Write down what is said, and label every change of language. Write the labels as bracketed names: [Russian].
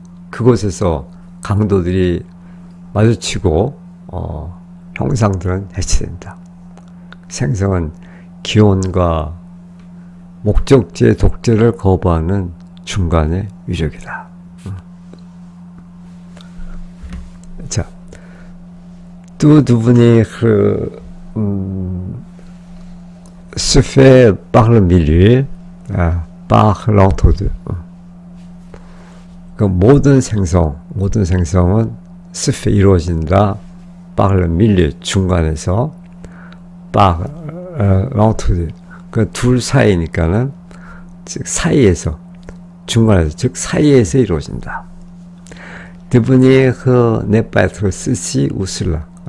[Korean] 그곳에서 강도들이 마주치고 형상들은 해체된다. 생성은 기원과 목적지의 독재를 거부하는 중간의 유적이다. 자, 또 두 분이 [French] se fait par le milieu, par l'entre-deux. [Korean] 그 모든 생성은 [French] se fait [Korean] 이루어진다. [French] par le milieu [Korean] 중간에서, [French] par l'entre-deux. [Korean] 그 둘 사이니까는 즉 사이에서 중간에서 즉 사이에서 이루어진다. [French] devenir n'est pas être ceci ou cela.